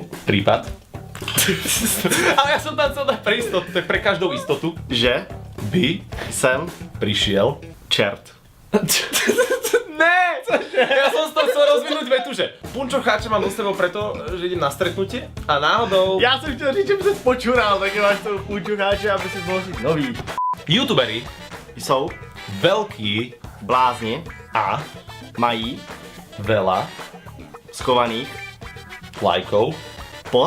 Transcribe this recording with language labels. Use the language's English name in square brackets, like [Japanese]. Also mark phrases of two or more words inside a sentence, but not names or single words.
[Slovak] prípad. Ale ja som tam chcel dať pre istotu, to je pre každou istotu. že By sem prišiel... čert. [Czech] Ne! [Slovak] Ja som z toho chcel rozvinúť vetu, že punčocháče mám do sebou preto, že idem na stretnutie a náhodou... [Czech] Já jsem chtěl říct, že by se spočural, tak máš toho punčocháče, aby si mohl říct nový. [Slovak] Youtuberi [Czech] Jsou [Slovak] veľkí blázni a [Czech] mají [Slovak] veľa skovaných lajkov pod